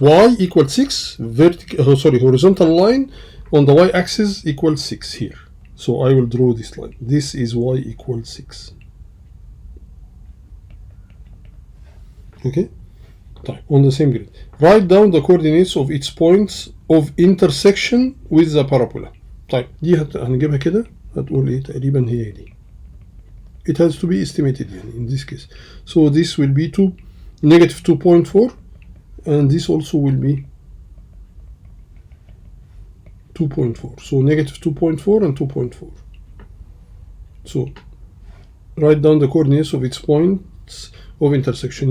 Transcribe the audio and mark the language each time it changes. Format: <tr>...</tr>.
<en>Y equals 6, horizontal line on the y-axis equals 6 here. So I will draw this line. This is y equals 6. Okay? On the same grid. Write down the coordinates of its points of intersection with the parabola.</en> <ar>طيب دي هنجيبها كده هتقول ايه تقريبا هي دي.</ar> <en>It has to be estimated يعني in this case. So this will be negative 2.4 and this also will be 2.4. So negative 2.4 and 2.4. So write down the coordinates of its points of intersection.</en>